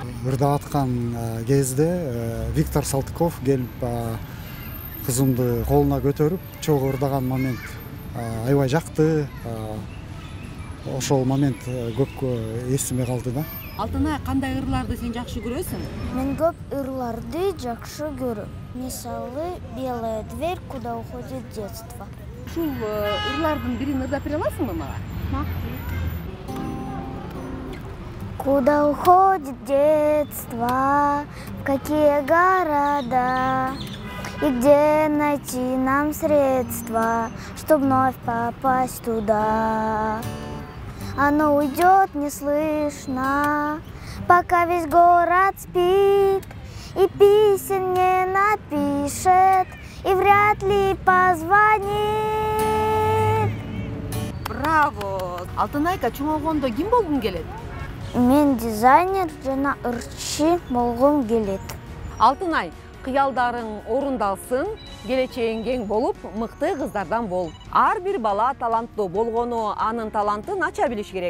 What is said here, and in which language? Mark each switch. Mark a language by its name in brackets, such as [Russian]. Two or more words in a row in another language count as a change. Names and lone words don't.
[Kyrgyz] Ырдап аткан кезде Виктор Салтыков келип кызымды колуна көтөрүп, чогуу ырдаган момент аябай жакты. Ошол момент көп эсиме калды да. Алтынай, кандай ырларды сен жакшы көрөсүң? Мен көп ырларды жакшы көрөм. Мисалы, [Russian] белая дверь, куда уходит детство. [Kyrgyz] Ушул ырлардын бирин ырдап бере аласыңбы мага? [Russian] Куда уходит детство, в какие города, и где найти нам средства, чтобы вновь попасть туда. Оно уйдет неслышно, пока весь город спит, и писем не напишет, и вряд ли позвонит. Браво! [Kyrgyz] Алтынайка, чоңойгондо ким болгуң келет? Мен дизайнер жана ырчы болгум келет. Алтынай, кыялдарың орундалсын, келечегиң кең болуп, мыкты кыздардан бол. Ар бир бала таланттуу болгону анын талантын ача билиш керек.